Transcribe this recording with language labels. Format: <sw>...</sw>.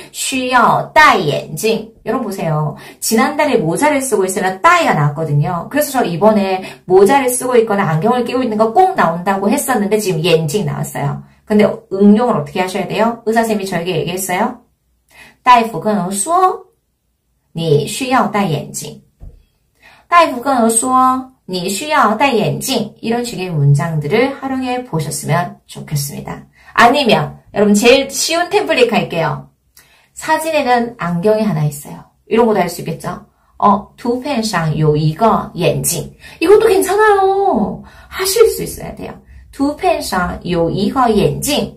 <zh>需要戴眼镜.</zh> <ko>여러분 보세요. 지난달에 모자를 쓰고 있으면 따이가 나왔거든요. 그래서 저 이번에 모자를 쓰고 있거나 안경을 끼고 있는 거 꼭 나온다고 했었는데 지금眼镜 나왔어요. 근데 응용을 어떻게 하셔야 돼요? 의사쌤이 저에게 얘기했어요.</ko> <zh>大夫跟我说你需要戴眼镜. 大夫跟我说你需要戴眼镜.</zh> <ko>이런 식의 문장들을 활용해 보셨으면 좋겠습니다. 아니면 여러분 제일 쉬운 템플릿 갈게요. 사진에는 안경이 하나 있어요. 이런 것도 할 수 있겠죠.</ko> <zh>图片上有一个眼镜.</zh> <ko>이것도 괜찮아요. 하실 수 있어야 돼요.</ko> <zh>图片上有一个眼镜.</zh>